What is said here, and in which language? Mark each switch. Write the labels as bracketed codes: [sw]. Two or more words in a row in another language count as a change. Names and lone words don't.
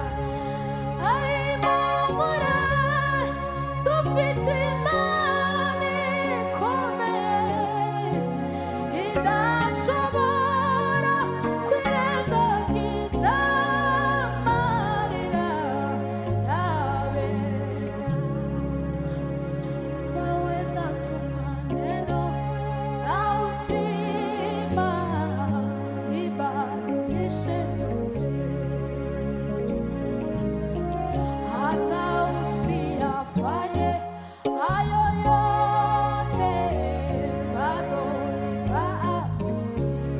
[rw] Ay, muhumure, dufite Imana ikomeye, idashobora kwirengagiza amarira y'abera. [sw] Waweza tuma neno la uzima libadilishe yote, hata usiyafanye hayo yote, bado nitaamini.